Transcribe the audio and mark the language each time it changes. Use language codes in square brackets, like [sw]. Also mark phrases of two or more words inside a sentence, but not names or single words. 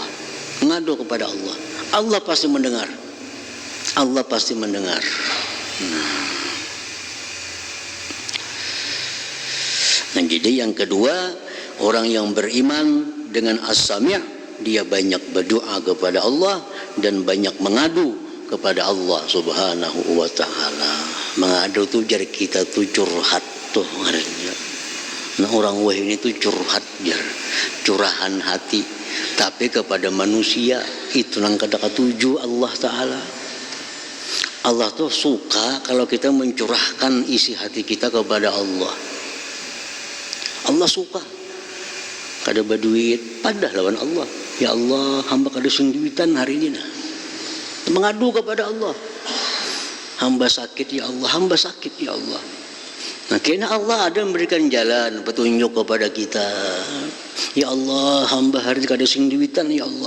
[id] Ngadu kepada Allah. Allah pasti mendengar. Allah pasti mendengar. Nah, jadi yang kedua, orang yang beriman dengan As-Sami', dia banyak berdoa kepada Allah dan banyak mengadu kepada Allah [ar] Subhanahu wa ta'ala. [bjn] Mengadu tuh jar kita tuh curhat tuh ngarannya. Nah orang wah ini tuh curhat jar, curahan hati. Tapi kepada manusia itu nang kata tuju Allah Ta'ala. [id] Allah tuh suka kalau kita mencurahkan isi hati kita kepada Allah. Allah suka. [bjn] Kada berduit padah lawan Allah. [ar] Ya Allah, [bjn] hamba kada sendirian hari ini. Mengadu kepada Allah. [id] Hamba sakit [ar] ya Allah, [id] hamba sakit [ar] ya Allah. [bjn] Nah, kena Allah ada memberikan jalan petunjuk kepada kita. [ar] Ya Allah, [id] hamba hari ini kada sendirian [ar] ya Allah.